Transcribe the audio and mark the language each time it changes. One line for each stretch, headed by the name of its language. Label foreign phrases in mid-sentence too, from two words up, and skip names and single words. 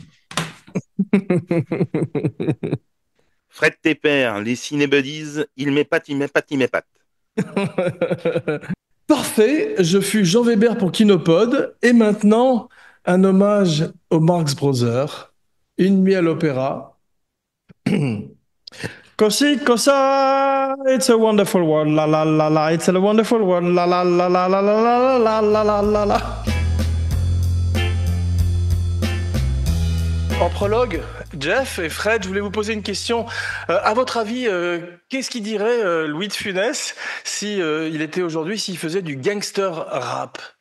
French: Fred Tepper, les cinébuddies, il m'épate. Parfait, je fus Jean Weber pour Kinopod et maintenant un hommage aux Marx Brothers, Une nuit à l'opéra.
Italian: Così, cosa,
English: it's a wonderful world, la la la la, it's a wonderful world, la la la la la la la la la la la.
French: En prologue, Jeff et Fred, je voulais vous poser une question. À votre avis, qu'est-ce qu'il dirait Louis de Funès si il était aujourd'hui, s'il faisait du gangster rap?